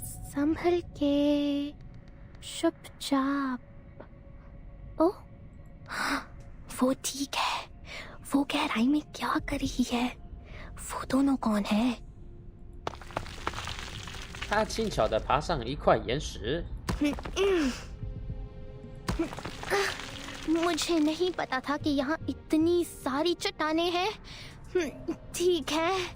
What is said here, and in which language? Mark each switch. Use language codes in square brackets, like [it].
[hi] संभल के, चुपचाप। ओ, वो ठीक है। वो गहराई में क्या कर रही है? वो दोनों कौन है? [zh] 他轻巧地爬上一块岩石。 [hi] मुझे नहीं पता था कि यहाँ इतनी सारी चट्टानें हैं। ठीक है,